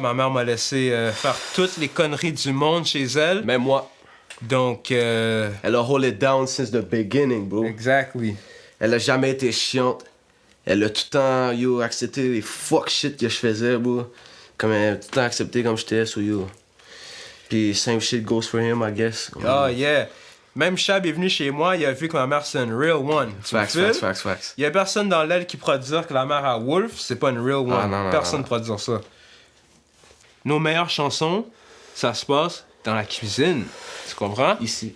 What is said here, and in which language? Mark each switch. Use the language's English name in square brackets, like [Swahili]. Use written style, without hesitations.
[French] Ma mère m'a laissé faire toutes les conneries du monde chez elle. Même moi. Donc, elle a [English] hold it down since the beginning, bro. Exactly. [French] Elle a jamais été chiante. Elle a tout le temps, yo, accepté les [English] fuck shit [French] que je faisais, bro. Comme elle a tout le temps accepté comme j'étais, [English] so yo. [French] Puis [English] same shit goes for him, I guess. Oh yeah. [French] Même Chab est venu chez moi, il a vu que ma mère c'est une [English] real one. Facts. [French] Il y a personne dans l'aile qui pourra dire que la mère à Wolf, c'est pas une [English] real one. [French] Ah, non, Personne ne pourra dire ça. Nos meilleures chansons, ça se passe dans la cuisine. Tu comprends? Ici.